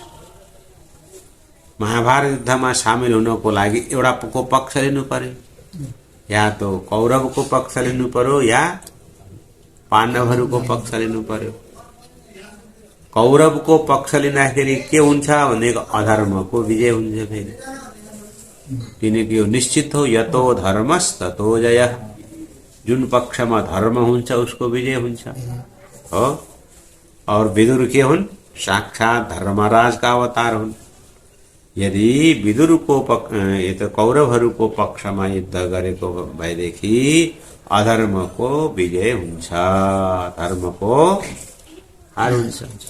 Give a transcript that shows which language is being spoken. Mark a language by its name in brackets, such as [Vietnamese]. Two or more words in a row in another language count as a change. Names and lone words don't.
[Nepali] महाभारत युद्धमा सामेल हुनको लागि एउटा को पक्ष लिनु पर्यो, [Hindi] या तो [Nepali] कौरवको पक्ष लिनु पर्यो या पाण्डवहरूको पक्ष लिनु पर्यो। कौरवको पक्ष लिँदाखेरि के हुन्छ भनेको अधर्मको विजय हुन्छ फेरि, किनकि यो निश्चित हो [Sanskrit] यतो धर्मस् ततो जयः। [Nepali] जुन पक्षमा धर्म हुन्छ उसको विजय हुन्छ हो। और विदुर के हुन्? साक्षात धर्मराजका अवतार हुन्। यदि विदुरको कौरवहरूको पक्षमा युद्ध गरेको भएदेखि अधर्मको विजय हुन्छ, धर्मको हार हुन्छ।